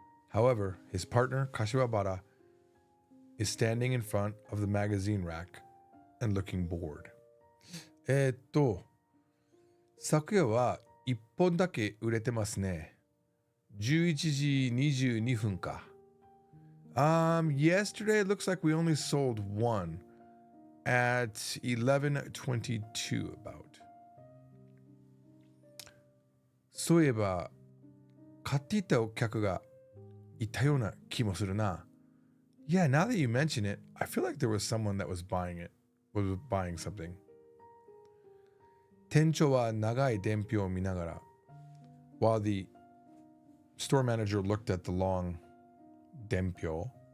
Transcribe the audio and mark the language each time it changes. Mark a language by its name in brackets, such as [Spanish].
[English] However, his partner, Kashiwabara, is standing in front of the magazine rack and looking bored. [Japanese] 昨夜は1本だけ売れてますね。 11時22分か。 [English] Yesterday it looks like we only sold one at 11:22 about. [Japanese] そういえば、買っていたお客がいたような気もするな。 [English] Yeah, now that you mention it, I feel like there was someone that was buying something. [Japanese] 店長は長い伝票を見ながら [English] while the store manager looked at the long 伝票.